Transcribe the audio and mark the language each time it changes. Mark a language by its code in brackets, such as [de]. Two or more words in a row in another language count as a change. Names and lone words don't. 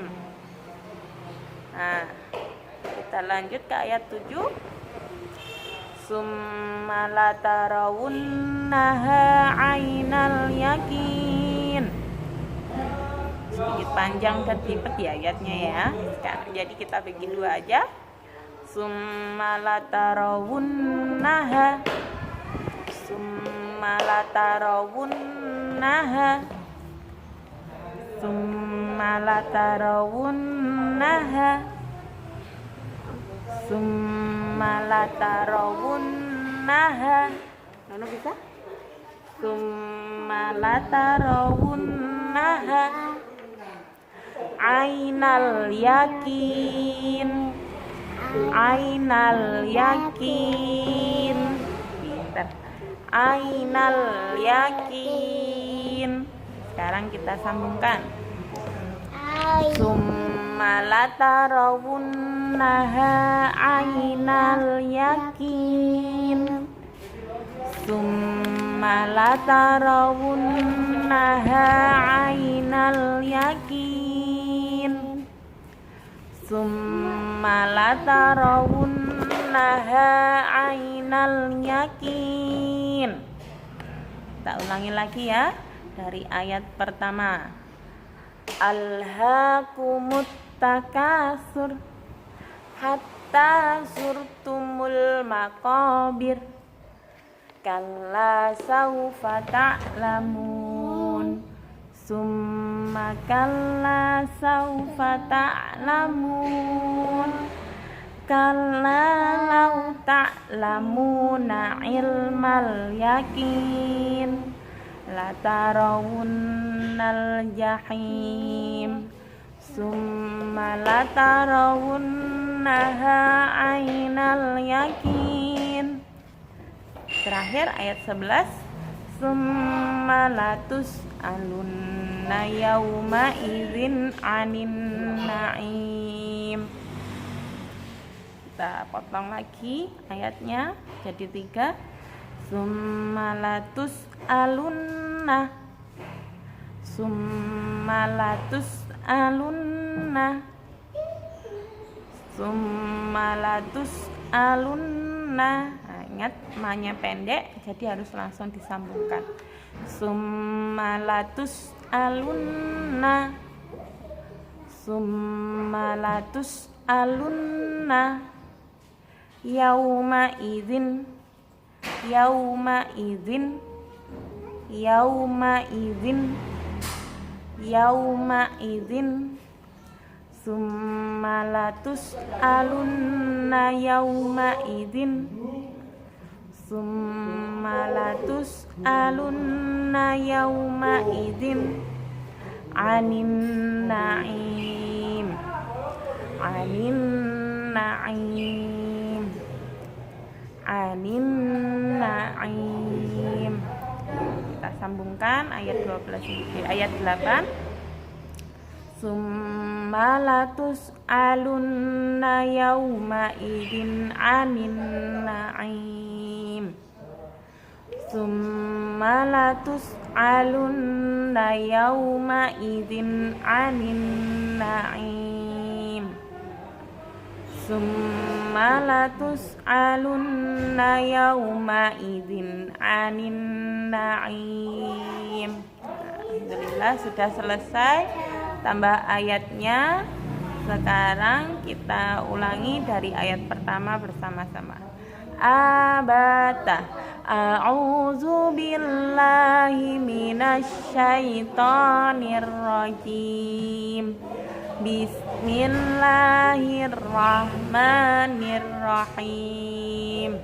[id] Nah, kita lanjut ke ayat 7. [ar] ثم لترونها عين اليقين. [id] Sedikit panjang dan ribet ya ayatnya ya. Sekarang jadi kita bagi dua aja. [ar] ثم لترونها. ثم لترونها. ثم لترونها. ثم لترونها. [id] Nono bisa? [ar] ثم لترونها عين اليقين. عين اليقين. [id] Pintar. [ar] عين اليقين. [id] Sekarang kita sambungkan. [ar] ثم لترونها عين اليقين. ثم لترونها عين اليقين. ثم لترونها عين اليقين. [id] Kita ulangi lagi ya, dari ayat pertama. [ar] ألهاكم التكاثر حتى زرتم المقابر كلا سوف تعلمون ثم كلا سوف تعلمون كلا لو تعلمون علم اليقين لترون الجحيم ثم لترونها عين اليقين. [id] Terakhir ayat 11, [ar] ثم لتسألن يومئذ عن النعيم. [id] Kita potong lagi ayatnya jadi 3, [ar] ثم لتسألن ثم لتسألن ثم لتسألن. [id] Ingat ma-nya pendek jadi harus langsung disambungkan. [ar] ثم لتسألن ثم لتسألن يومئذ يومئذ يومئذ يومئذ ثم لتسألن يومئذ ثم لتسألن يومئذ عن النعيم عن النعيم عن النعيم. [id] Kita sambungkan ayat ayat 8, [ar] ثم لتسألن يومئذ عن النعيم ثم لتسألن يومئذ عن النعيم ثم لتسألن يومئذ عن النعيم. [id] Alhamdulillah sudah selesai tambah ayatnya. Sekarang kita ulangi dari ayat pertama bersama-sama. [ar] Abata أعوذ بالله من الشيطان الرجيم. بسم الله الرحمن الرحيم.